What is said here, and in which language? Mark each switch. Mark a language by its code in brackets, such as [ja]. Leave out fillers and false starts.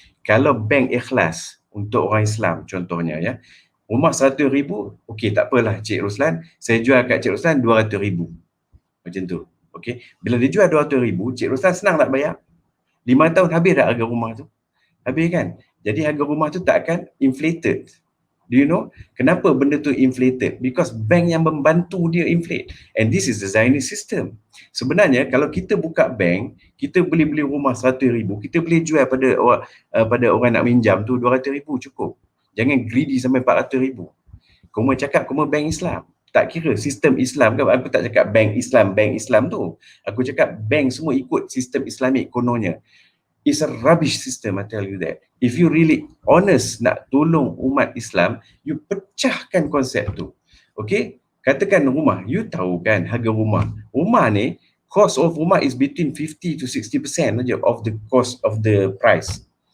[ms] Kalau bank ikhlas untuk orang Islam contohnya rumah 100,000, okey tak apalah Cik Roslan, saya jual kat Cik Roslan 200,000. Macam tu. Okey. Bila dia jual 200,000, Cik Roslan senang tak bayar? 5 tahun habis dah harga rumah tu. Habis kan? Jadi harga rumah tu tak akan inflated. [en] Do you know [ms] kenapa benda tu inflated? [en] Because [ms] bank yang membantu dia inflate. [en] And this is the Zionist system. [ms] Sebenarnya kalau kita buka bank, kita boleh beli rumah 100,000, kita boleh jual pada orang nak minjam tu 200,000 cukup. Jangan greedy sampai 400,000. Kamu cakap kamu bank Islam. Tak kira sistem Islam kan. Aku tak cakap bank Islam tu. Aku cakap bank semua ikut sistem Islamik kononnya. [en] It's a rubbish system, I tell you that. If you really honest [ms] nak tolong umat Islam, [en] you [ms] pecahkan konsep tu. [en] Okay? [ms] Katakan rumah, you tahu kan harga rumah. Rumah ni, cost of rumah is between 50 to 60% saja [en] of the cost of the price.